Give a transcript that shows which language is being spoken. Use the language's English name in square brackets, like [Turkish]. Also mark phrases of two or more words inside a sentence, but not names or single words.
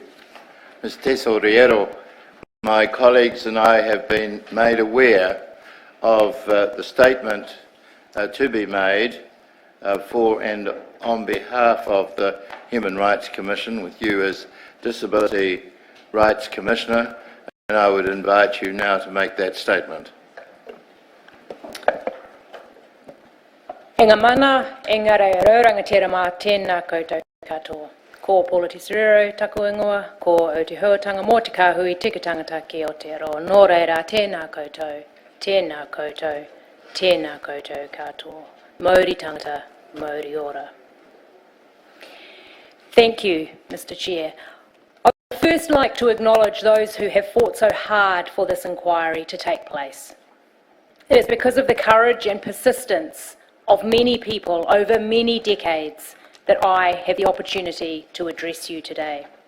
[English] Ms Tesorlero, my colleagues and I have been made aware of the statement to be made for and on behalf of the Human Rights Commission, with you as Disability Rights Commissioner, and I would invite you now to make that statement. [Māori] E ngā mana, e ngā reo rangatira tēnā koutou katoa. Ko Paula Tesorlero taku ingoa, ko Aotearoa mō te kāhui tika tangata ki Aotearoa. Nō reira tēnā koutou, tēnā koutou, tēnā koutou katoa. Mauri tangata, mauri ora. [English] Thank you, Mr Chair. I would first like to acknowledge those who have fought so hard for this inquiry to take place. It is because of the courage and persistence of many people over many decades that I have the opportunity to address you today.